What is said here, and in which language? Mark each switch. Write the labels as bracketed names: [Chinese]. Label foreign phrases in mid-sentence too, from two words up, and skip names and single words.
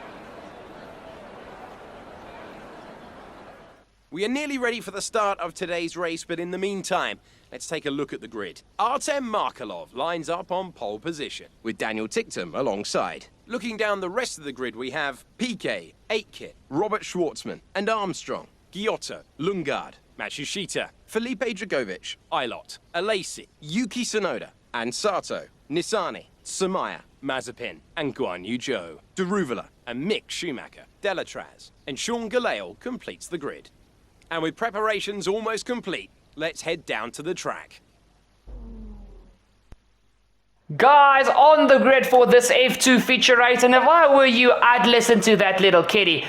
[English] We are nearly ready for the start of today's race, but in the meantime, let's take a look at the grid. Artem Markelov lines up on pole position, with Daniel Tictum alongside. Looking down the rest of the grid, we have Piquet, Aitkit, Robert Schwartzman, and Armstrong, Giotto, Lundgaard, Matsushita, Felipe Dragovic, Ilott, Alesi, Yuki Tsunoda, and Sato, Nissany, Samaya, Mazepin, and Guan Yu Zhou. Deruvala and Mick Schumacher, Delatraz, and Sean Gelael completes the grid. And with preparations almost complete, let's head down to the track. Guys, on the grid for this F2 feature race, and if I were you, I'd listen to that little kitty.